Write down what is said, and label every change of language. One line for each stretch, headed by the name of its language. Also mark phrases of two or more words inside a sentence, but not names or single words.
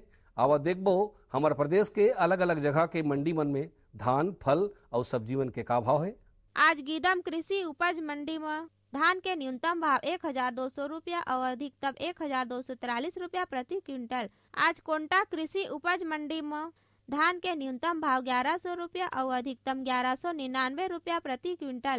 Chhattisgarhi: आवा देखबो हमारे प्रदेश के अलग अलग जगह के मंडी मन में धान, फल और सब्जी मन के का भाव है। आज गीदम कृषि उपज मंडी में धान के न्यूनतम भाव 1200 रुपया और अधिकतम 1243 रुपया प्रति क्विंटल। आज कोंटा कृषि उपज मंडी में धान के न्यूनतम भाव 1100 रुपया और अधिकतम 1199 रुपया प्रति क्विंटल।